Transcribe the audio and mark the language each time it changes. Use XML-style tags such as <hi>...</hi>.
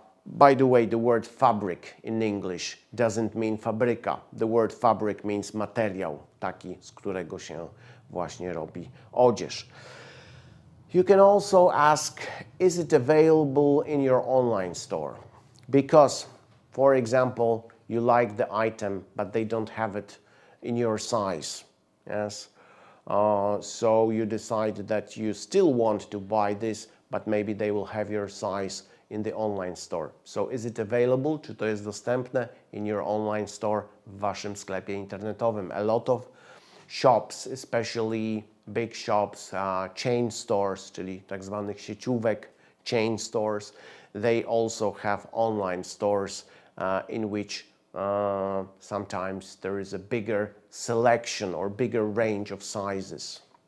<en>By the way, the word fabric in English doesn't mean fabryka. The word fabric means</en> <pl>materiał, taki, z którego się właśnie robi odzież.</pl> <en>You can also ask, is it available in your online store? Because, for example, you like the item, but they don't have it in your size. Yes? So you decide that you still want to buy this, but maybe they will have your size in the online store. So is it available?</en> <pl>Czy to jest dostępne</pl> <en>in your online store,</en> <pl>w waszym sklepie internetowym?</pl> <en>A lot of shops, especially big shops, chain stores,</en> <pl>czyli tak zwanych sieciówek,</pl> <en>chain stores, they also have online stores in which sometimes there is a bigger selection or bigger range of sizes.</en>